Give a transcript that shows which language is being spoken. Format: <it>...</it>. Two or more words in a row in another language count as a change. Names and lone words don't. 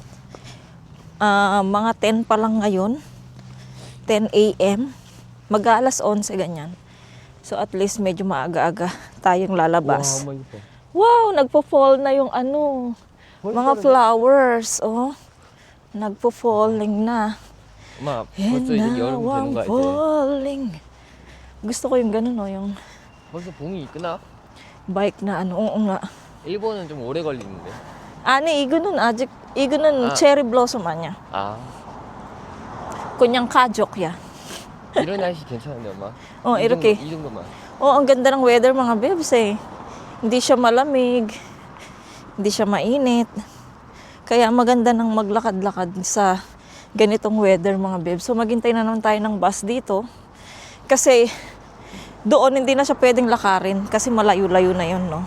<tl>Mga 10 pa lang ngayon, 10 a.m. Mag-alas 11 ganyan. So at least medyo maaga-aga tayong lalabas. Wow, nagpo-fall na yung mga flowers, oh. Nagpo-falling na.</tl> <en>And now I'm falling.</en> <tl>Gusto ko yung ganun, yung</tl> <ko>벌써 봄이 있구나.</ko> <tl>bike na oo nga.</tl> <ko>일본은 좀 오래 걸리는데. 아니, 이거는 아직, 이거는</ko> <en>cherry blossom</en> <ko>아니야. 아, 그냥 가족이야. 이런 날씨 괜찮은데 엄마? 이렇게. 이 정도만.</ko> <tl>Ang ganda ng weather mga bebs eh. Hindi siya malamig, hindi siya mainit. Kaya maganda nang maglakad-lakad sa ganitong weather mga bebs. So maghintay na naman tayo ng bus dito. Kasi doon hindi na siya pwedeng lakarin kasi malayo-layo na yun, no?</tl>